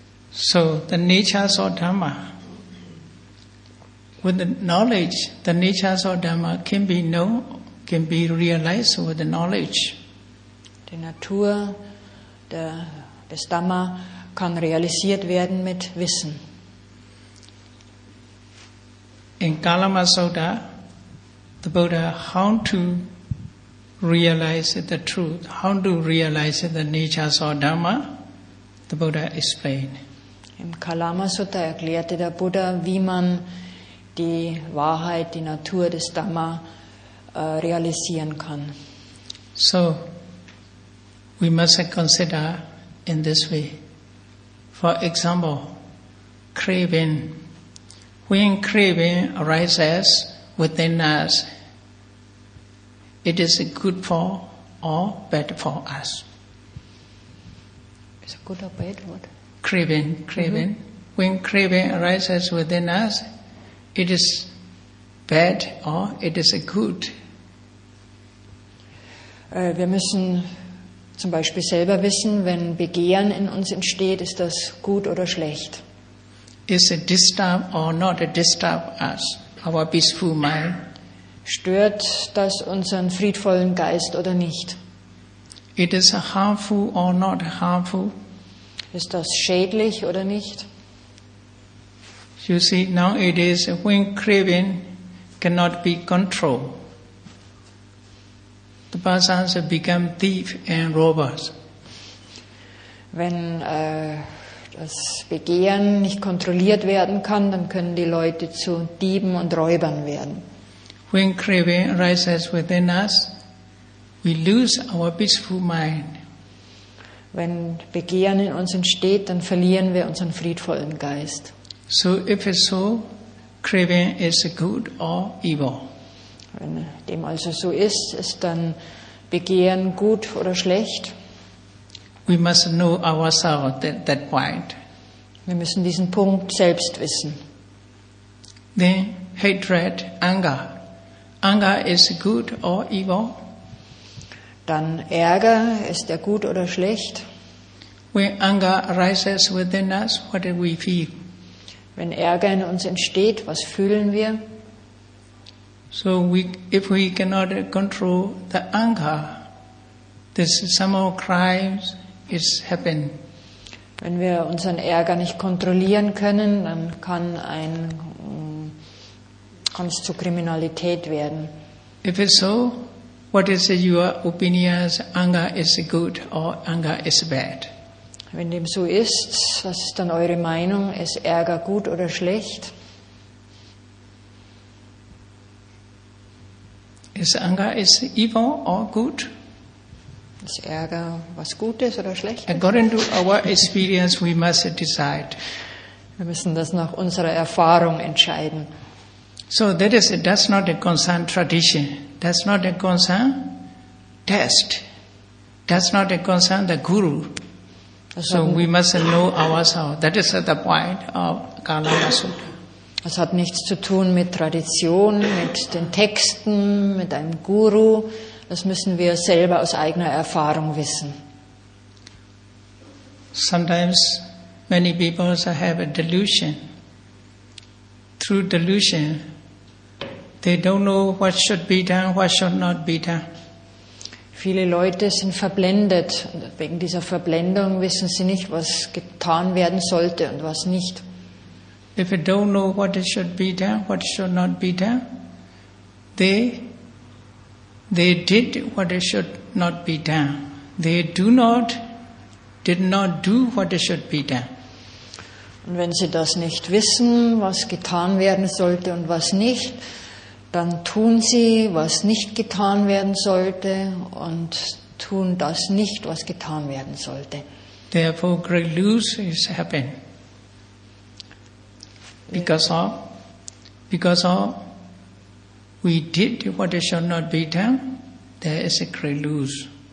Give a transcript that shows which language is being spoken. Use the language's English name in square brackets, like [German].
[English] So, the natures of Dhamma. With the knowledge, the natures of Dhamma can be known, can be realized with the knowledge. [German] Die Natur des Dhamma kann realisiert werden mit Wissen. [English] In Kalama Sutta, the Buddha, how to realize the truth, how to realize the natures of Dhamma, the Buddha explained. [German] Im Kalama Sutta erklärte der Buddha, wie man die Wahrheit, die Natur des Dhamma realisieren kann. [English] So, we must consider in this way. For example, craving. When craving arises within us, it is good for or bad for us. Is it good or bad? What? Craving. When craving arises within us, it is bad or it is good. [German] Wir müssen zum Beispiel selber wissen, wenn Begehren in uns entsteht, ist das gut oder schlecht. [English] Is it disturb or not disturb us, our peaceful mind? [German] Stört das unseren friedvollen Geist oder nicht? [English] It is harmful or not harmful? [German] Ist das schädlich oder nicht? [English] You see, nowadays when craving cannot be controlled, the persons become thieves and robbers. [German] Wenn das Begehren nicht kontrolliert werden kann, dann können die Leute zu Dieben und Räubern werden. [English] When craving arises within us, we lose our peaceful mind. [German] Wenn Begehren in uns entsteht, dann verlieren wir unseren friedvollen Geist. [English] So if it's so, craving is good or evil. [German] Wenn dem also so ist, ist dann Begehren gut oder schlecht? [English] We must know ourselves at that point. [German] Wir müssen diesen Punkt selbst wissen. [English] Then hatred, anger. Anger is good or evil? [German] Dann Ärger, ist der gut oder schlecht? [English] When anger arises within us, what do we feel? [German] Wenn Ärger in uns entsteht, was fühlen wir? [English] So if we cannot control the anger, this some crimes is happen. [German] Wenn wir unseren Ärger nicht kontrollieren können, dann kann es zu Kriminalität werden. [English] If it's so, what is your opinion? Anger is good or anger is bad? [German] Wenn dem so ist, was ist dann eure Meinung? Ist Ärger gut oder schlecht? [English] Is anger is evil or good? [German] Ist Ärger was Gutes oder Schlechtes? [English] According to our experience, we must decide. [German] Wir müssen das nach unserer Erfahrung entscheiden. [English] So that's not a concern tradition. That's not a concern test. That's not a concern the guru. So we must know ourselves. That is the point of Kalama Sutta. [German] Das hat nichts zu tun mit Tradition, mit den Texten, mit einem Guru. Das müssen wir selber aus eigener Erfahrung wissen. [English] Sometimes many people also have a delusion. Through delusion, they don't know what should be done, what should not be done. [German] Viele Leute sind verblendet. Und wegen dieser Verblendung wissen sie nicht, was getan werden sollte und was nicht. [English] If they don't know what should be done, what should not be done, they did what should not be done. They did not do what should be done. [German] Und wenn sie das nicht wissen, was getan werden sollte und was nicht, dann tun sie, was nicht getan werden sollte und tun das nicht, was getan werden sollte. [English] Therefore, great loss is happening. Because of we did what should not be done, there is a great loss.